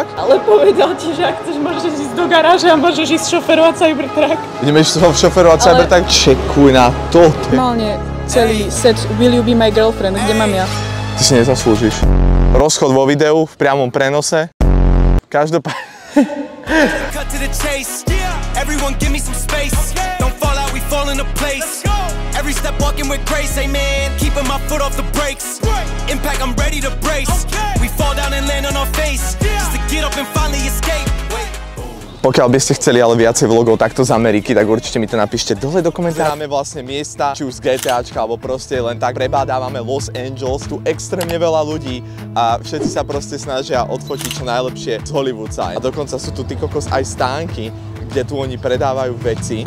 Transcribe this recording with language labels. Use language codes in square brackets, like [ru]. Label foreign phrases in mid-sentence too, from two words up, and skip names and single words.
[sk] Ale povedal ti, že ak chceš, môžeš ísť do garáže a môžeš ísť šoferovať Cybertruck. Ideme šoferovať Cybertruck? Čekuj na to. Normálne celý set Will You Be My Girlfriend, kde mám ja. Ty si nezaslúžiš. Rozchod vo videu v priamom prenose. Každopádne... [en] Cut to the chase. Everyone give me some space. Don't fall out, we fall into place. Every step walking with grace, amen. Keeping my foot off the brakes. Impact, I'm ready to brace. We fall down and land on our face. Just to get up and finally escape. [sk] Pokiaľ by ste chceli ale viacej vlogov takto z Ameriky, tak určite mi to napíšte dole do komentárov. Máme vlastne miesta, či už z GTAčka, alebo proste len tak prebádávame Los Angeles, tu extrémne veľa ľudí a všetci sa proste snažia odfotiť čo najlepšie z Hollywood Sign. A dokonca sú tu ty kokos aj stánky, kde tu oni predávajú veci.